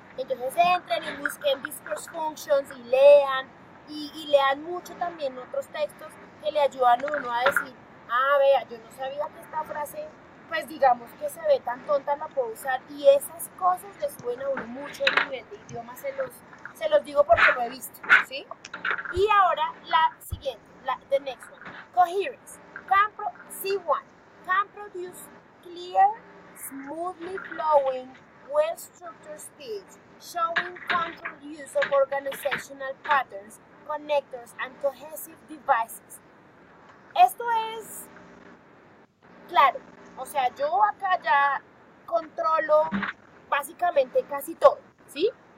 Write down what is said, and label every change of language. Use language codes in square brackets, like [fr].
[es] Entonces entren y busquen discourse functions y lean, y lean mucho también otros textos que le ayudan a uno a decir, vea, yo no sabía que esta frase, pues digamos que se ve tan tonta, la puedo usar, y esas cosas les suena a uno mucho el nivel de idioma, se los digo porque lo he visto, ¿sí? Y ahora la siguiente, [en] the next one, [es] coherence. [en] C1, can produce clear, smoothly flowing, well-structured speech, showing controlled use of organizational patterns, connectors, and cohesive devices. [es] Esto es claro, o sea, yo acá ya controlo básicamente casi todo, ¿sí?